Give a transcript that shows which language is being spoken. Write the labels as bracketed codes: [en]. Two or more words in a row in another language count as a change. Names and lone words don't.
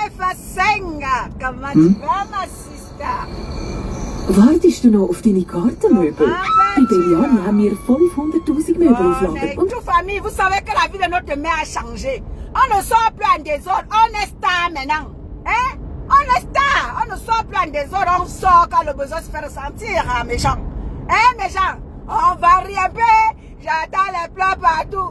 [fr] Senga, comment tu vas, ma sister? [de] Wartest du noch auf deine Gartenmöbel? Bei Beliani haben wir 500.000 Möbel auf Lager. [fr] Toute famille, vous savez que la vie de notre mère a changé. On ne sort plus en désordre, on est star maintenant. Hein? On est star, on ne sort plus en désordre, on sort quand le besoin se fait ressentir, hein, méchant. Hein, méchant? On va rien payer, j'attends les plats partout.